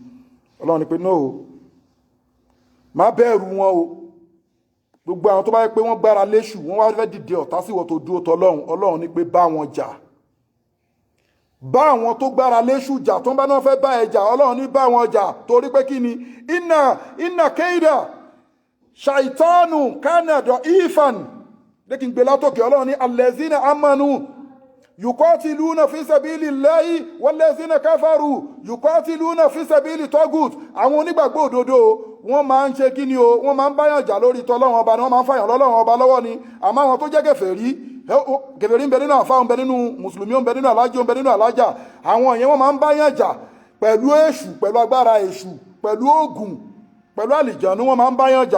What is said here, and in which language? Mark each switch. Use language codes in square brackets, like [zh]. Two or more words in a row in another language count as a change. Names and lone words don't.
[yo] Ọlọ́run ni pé no, má bẹ̀rù wọn o. Gbogbo àwọn tó bá yẹ pé wọ́n gbára léṣù, wọ́n wá fẹ́ dìde ọ̀tá sí ìwọ tó dúró tọ́lọ́run, Ọlọ́run ní pé bá wọn jà. Bá àwọn tó gbára léṣù jà, tó ń bá náà fẹ́ bá ẹ jà, Ọlọ́run ní bá wọn jà, torí pé kí ni [ar] إن كيد الشيطان كان ضعيفا. [yo] Lẹ́kì ń gbé látòkè, Ọlọ́run ní [ar] الذين آمنوا يقاتلون في سبيل الله والذين كفروا يقاتلون في سبيل الطاغوت. [yo] Àwọn onígbàgbọ́ òdodo wọ́n máa ń ṣe kí ni o, wọ́n máa ń báyàn jà lórí tọ́lọ́run ọba ni, wọ́n máa ń fàyàn lọ́lọ́run ọba lọ́wọ́ ni. Àmọ́ àwọn tó jẹ́ kèfèrí kèfèrí ń bẹ nínú àfáà, ń bẹ nínú mùsùlùmí, ń bẹ nínú alájì, ń bẹ nínú alájà. Àwọn yẹn wọ́n máa ń bá yàn jà pẹ̀lú èṣù, pẹ̀lú agbára èṣù, pẹ̀lú ògùn, pẹ̀lú àlìjànú, wọ́n máa ń bá yàn jà.